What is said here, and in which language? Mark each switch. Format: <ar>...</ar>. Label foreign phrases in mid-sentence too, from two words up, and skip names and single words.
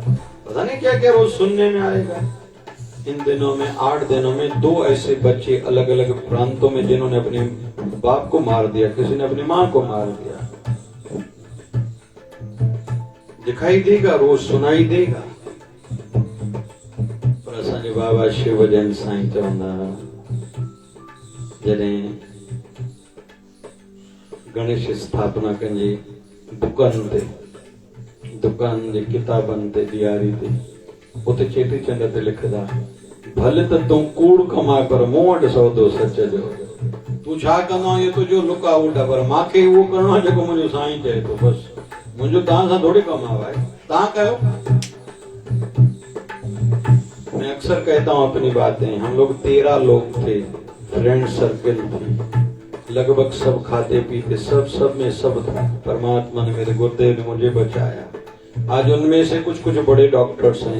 <hi>पता नहीं क्या क्या रोज सुनने में आएगा। इन दिनों में 8 दिनों में 2 ऐसे बच्चे अलग अलग प्रांतों में जिन्होंने अपने बाप को मार दिया, किसी ने अपनी मां को मार दिया। दिखाई देगा, रोज सुनाई देगा।</hi> <sd>पर असांजे बाबा शिवजन साईं चवंदा जॾहिं गणेश स्थापना कंजी दुकान जे किताबनि ते ॾियारी ते उते चेटीचंड ते लिखदा, भले त तूं कूड़ कमाए पर मूं वटि सौदो सच जो। तूं छा कंदो इहो तुंहिंजो लुका उल्टा, पर मांखे उहो करिणो आहे जेको मुंहिंजो साईं चए थो। बसि मुंहिंजो तव्हां सां थोड़ी कम आहे भाई, तव्हां कयो।</sd> <hi>मैं अक्सर कहता हूँ अपनी बातें। हम लोग 13 लोग थे,</hi> <en>friend circle</en> <hi>थी, लगभग सब खाते पीते, सब में सब था। परमात्मा ने, मेरे गुरुदेव ने मुझे बचाया। आज उनमें से कुछ बड़े डॉक्टर्स हैं।</hi>